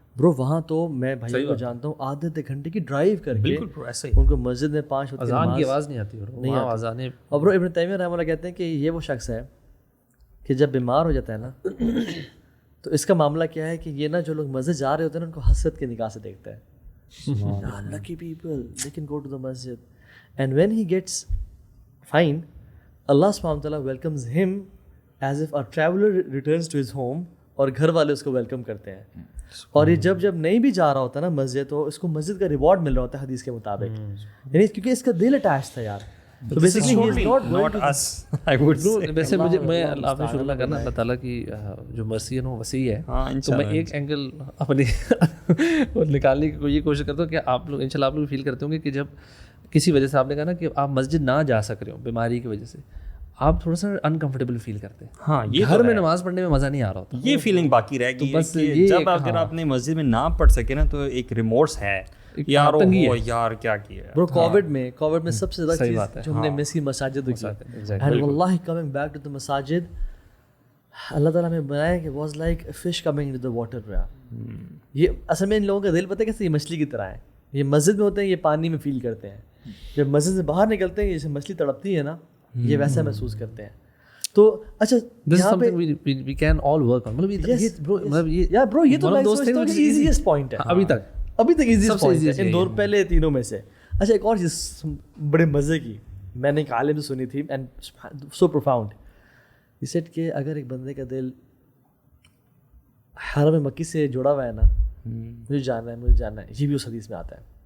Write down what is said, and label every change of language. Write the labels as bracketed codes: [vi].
[ur] برو وہاں تو میں بھائی کو جانتا ہوں آدھے گھنٹے کی ڈرائیو کر کے ان کو مسجد میں 5 وقت اذان کی آواز نہیں آتی. اور برو ابن تیمیہ رحمہ اللہ کہتے ہیں کہ یہ وہ شخص ہے کہ جب بیمار ہو جاتا ہے نا تو اس کا معاملہ کیا ہے کہ یہ نا جو لوگ مسجد جا رہے ہوتے ہیں نا ان کو حسرت کی نگاہ سے دیکھتا ہے. [en] Lucky people, they can go to the masjid. And when he gets fine, Allah subhanahu wa ta'ala welcomes him as if a traveler returns to his home, [ur] اور گھر والے اس کو ویلکم کرتے ہیں. اور یہ جب نہیں بھی جا رہا ہوتا نا مسجد تو اس کو مسجد کا ریوارڈ مل رہا ہوتا ہے حدیث کے مطابق, یعنی کیونکہ اس کا دل اٹیچ تھا یار. [en] So basically he is not us, I would say. [ur] ویسے مجھے میں آپ نے شکر کرنا اللہ تعالیٰ کی جو مرسی ہے نا وہ وسیع ہے. تو میں ایک اینگل اپنی نکالنے کی یہ کوشش کرتا ہوں کہ آپ لوگ انشاءاللہ آپ لوگ فیل کرتے ہوں گے کہ جب کسی وجہ سے آپ نے کہا نا کہ آپ مسجد نہ جا سک رہے ہو بیماری کی وجہ سے, آپ تھوڑا سا انکمفرٹیبل فیل کرتے ہیں. ہاں یہ گھر میں نماز پڑھنے میں مزہ نہیں آ رہا ہوتا, یہ فیلنگ باقی رہ گئی. بس جب اگر آپ نے مسجد میں نہ پڑھ سکے نا تو ایک ریمورس ہے یار, یار کیا کیا برو. کووڈ میں سب سے زیادہ چیز جو ہم نے مس کی مساجد کی, اینڈ واللہ کمنگ بیک ٹو دی مساجد اللہ تعالیٰ نے بنایا کہ [en] Was like fish coming to the water. [ur] یہ اصل میں ان لوگوں کا دل پتہ ہے کیسے, یہ مچھلی کی طرح ہے. یہ مسجد میں ہوتے ہیں, یہ پانی میں فیل کرتے ہیں. جب مسجد سے باہر نکلتے ہیں جیسے مچھلی تڑپتی ہے نا, یہ ویسا محسوس کرتے ہیں. تو اچھا یہاں پہ [en] we can all work on, [ur] مطلب یہ تو ایزیسٹ پوائنٹ ہے ابھی تک ایزیسٹ پوائنٹ ہے ان دونوں پہلے تینوں میں سے. اچھا ایک اور چیز بڑے مزے کی میں نے ایک عالم سے سنی تھی [en] And so profound. [ur] یہ سیٹ کہ اگر ایک بندے کا دل حرم مکی سے جڑا ہوا ہے نا, مجھے جاننا ہے, یہ بھی اس حدیث میں آتا ہے.